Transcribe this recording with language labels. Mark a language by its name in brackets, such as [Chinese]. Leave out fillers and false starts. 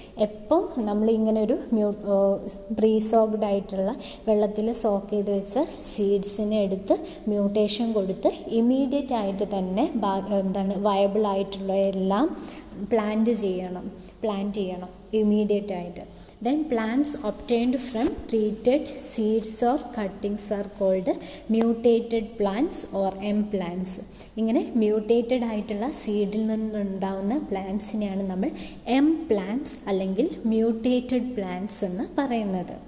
[Malayalam] എപ്പം നമ്മളിങ്ങനെ ഒരു പ്രീ സോക്ഡ് ആയിട്ടുള്ള വെള്ളത്തിൽ സോക്ക് ചെയ്ത് വെച്ച സീഡ്സിനെ എടുത്ത് മ്യൂട്ടേഷൻ കൊടുത്ത് ഇമ്മീഡിയറ്റ് ആയിട്ട് തന്നെ വയബിൾ ആയിട്ടുള്ള എല്ലാം പ്ലാന്റ് ചെയ്യണം ഇമ്മീഡിയറ്റ് ആയിട്ട്. [English] Then plants obtained from treated seeds or cuttings are called mutated plants or M plants. [Malayalam] ഇങ്ങനെ മ്യൂട്ടേറ്റഡ് ആയിട്ടുള്ള സീഡിൽ നിന്നുണ്ടാവുന്ന പ്ലാന്റ്സിനെയാണ് നമ്മൾ M plants അല്ലെങ്കിൽ മ്യൂട്ടേറ്റഡ് പ്ലാന്റ്സ് എന്ന് പറയുന്നത്.